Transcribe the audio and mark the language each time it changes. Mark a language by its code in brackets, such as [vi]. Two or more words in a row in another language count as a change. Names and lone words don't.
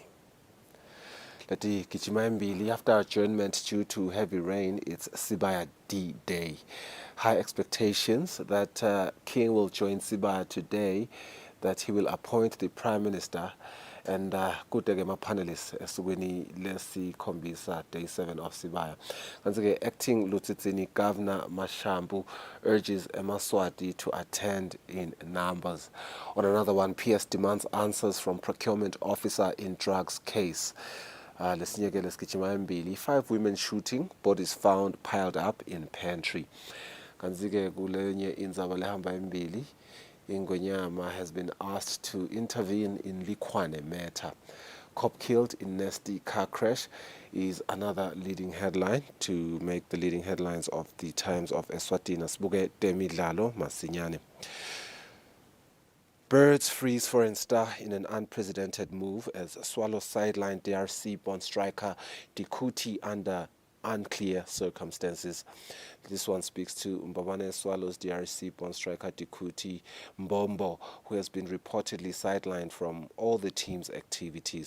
[ss] Leti gijima embili [en] after adjournment due to heavy rain, it's Sibaya D-Day. High expectations that King will join Sibaya today, that he will appoint the Prime Minister and [ss] kudeke ma-panelists esukwini lesikhombisa [en] day 7 of Sibaya. [ss] Kanti ke [en] acting Lutsitsini Governor Mashambu urges Eswatini to attend in numbers. On another one, PS demands answers from procurement officer in drugs case. [ss] Lesinye ke lesigijima embili [en] 5 women shooting, bodies found piled up in pantry. [ss] Kanti ke kulenye indzaba lehamba embili [en] Ingonyama has been asked to intervene in Likwane matter. Cop killed in nasty car crash is another leading headline to make the leading headlines of the Times of Eswatini. [ss] Sibuke temidlalo masinyane. [en] Birds freeze foreign star in an unprecedented move as Swallows sideline DRC born striker Dikuti under unclear circumstances. This one speaks to Mbabane Swallows DRC born striker Dikuti Mbombo, who has been reportedly sidelined from all the team's activities.